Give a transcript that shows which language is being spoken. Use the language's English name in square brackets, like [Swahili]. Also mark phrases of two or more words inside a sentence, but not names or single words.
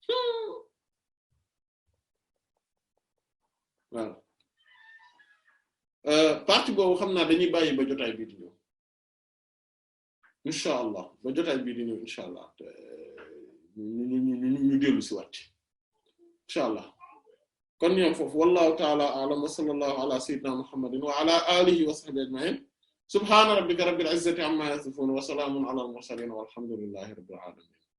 [Wolof] waaw partie boobu xam naa dañuy bàyyi ba jotaay bii di ñëw [Arabic] إن شاء الله [Wolof] ba jotaay bii di ñëw [Arabic] إن شاء الله [Wolof] ñu dellu si wàcc [Arabic] إن شاء الله [Wolof] kon ñoom foofu [Arabic] والله تعالى أعلم وصلى الله على سيدنا محمد وعلى آله وصحبه أجمعين سبحان ربك رب العزة عما يصفون وسلام على المرسلين والحمد لله رب العالمين